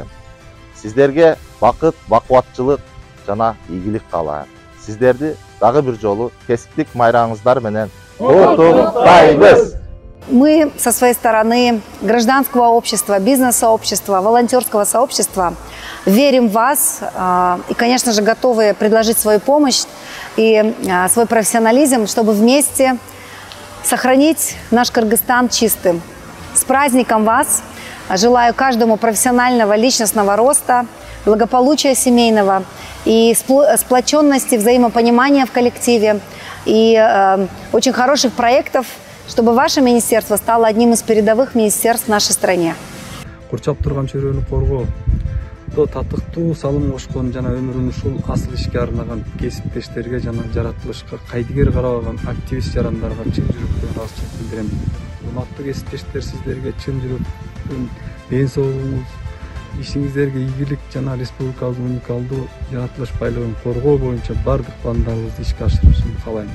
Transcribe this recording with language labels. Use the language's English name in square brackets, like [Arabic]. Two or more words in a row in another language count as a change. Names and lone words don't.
[Kyrgyz] Сиздерге бакыт, бакубатчылык жана ийгилик каалайм. Сиздерди дагы бир жолу кесиптик майрамыңыздар менен куттуктайбыз. [Russian] Мы со своей стороны гражданского общества, бизнес-сообщества, волонтерского сообщества верим в вас и, конечно же, готовы предложить свою помощь и свой профессионализм, чтобы вместе сохранить наш Кыргызстан чистым. С праздником вас! Желаю каждому профессионального, личностного роста, благополучия семейного и сплоченности, взаимопонимания в коллективе и очень хороших проектов, чтобы ваше министерство стало одним из передовых министерств в нашей стране. [Kyrgyz] Курчап турган чөйрөнү коргоо, татыктуу салым кошкон жана өмүрүн ушул асыл ишке арнаган кесиптештерге жана жаратылышка кайдыгер карабаган активист жарандарга чын жүрөктөн ыраазычылык билдирем. Урматтуу кесиптештер, сиздерге чын жүрөктөн ден соолугуңуз, ишиңиздерге ийгилик жана республикалык уникалдуу жаратылыш байлыгын коргоо боюнча бардык пландарыбызды ишке ашырышын каалайм.